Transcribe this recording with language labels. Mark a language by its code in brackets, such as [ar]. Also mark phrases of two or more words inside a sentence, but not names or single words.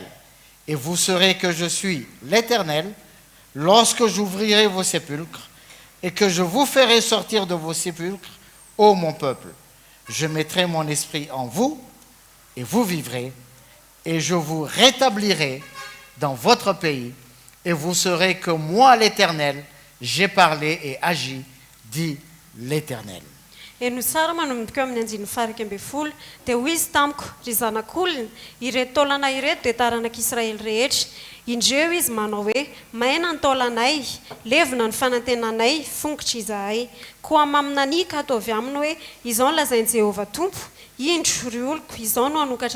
[fr] Et vous saurez que je suis l'Éternel lorsque j'ouvrirai vos sépulcres et que je vous ferai sortir de vos sépulcres, ô mon peuple. Je mettrai mon esprit en vous et vous vivrez et je vous rétablirai dans votre pays et vous saurez que moi, l'Éternel, j'ai parlé et agi, dit l'Éternel. [mg] Eno tsara manomboka amin'ny andiny faraka ambin'ny folo dia hoy izy tamiko ry zanak'olona ireto taolana ireto dia taranak'Israely rehetra indreo izy manao hoe maina ny taolanay levona ny fanantenanay fongitra izahay koa maminany ka ataovy aminy hoe izao no lazain'i Jehovah Tompo indro ry oloko izao no hanokatra